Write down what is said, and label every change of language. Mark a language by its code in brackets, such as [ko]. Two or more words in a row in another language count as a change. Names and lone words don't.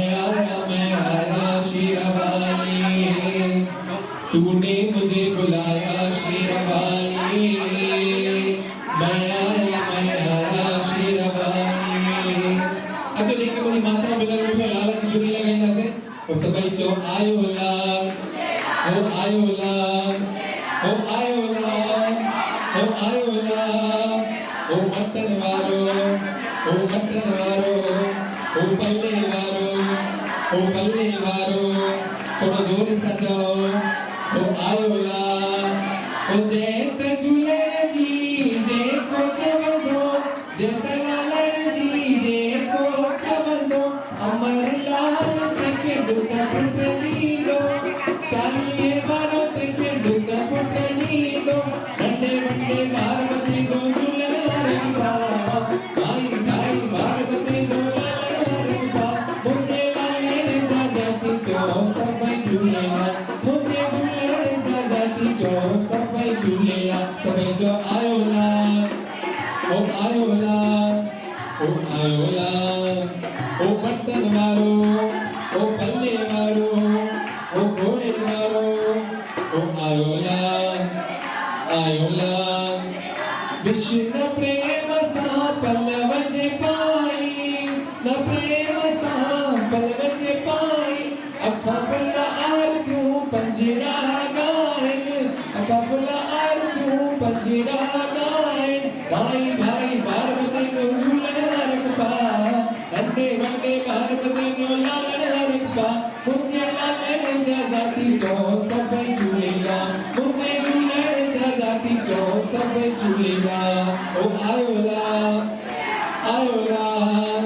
[hi] आया शेरवालिए तूने मुझे बुलाया शेरवालिए मैं आया शेरवालिए अच्छा [sd] देखिए मुझी माता बिना बैठे लाल की चुनी लगाईंदा से और सभई चो आयो लाल ओ आयो लाल ओ आयो लाल ओ आयो लाल ओ मटन वारो ओ पल्ले वारो सचो ओ आयोला ओ जेत झूले जी जे को चवंदो जेत लालण जी जे को चवंदो अमर लाल तेके दुख पुटनी दो चालीहे वारो तेके दुख पुटनी दो नंढे वंडे बार बचे जो झूलण रंबा भाई भाई बार बचे जो रंबा मुझे लालण जा जाती चो सभई झूलेला मुझे झूलण जा जाती चो सभई झूलेला सभई जो आयोला ओ आयोला ओ आयोला ओ पट्टन वारो ओ पल्ले वारो ओ घोड़े वारो ओ आयोला आयोला विष्णु प्रेम सा पल्लव जे पाई न प्रेम सा पल्लव जे पाई अखा फुल आरतियूं पंजड़ा गाइन अखा फुल आरतियूं पंजड़ा गाइन भाई भाई बार बचे जो झूलण रखबा नंढे वंडे बार बचे जो लालण रखबा मुझे लालण जा जाती चो सभई झूलेला मुझे झूलण जा जाती चो सभई झूलेला ओ आयोला आयोला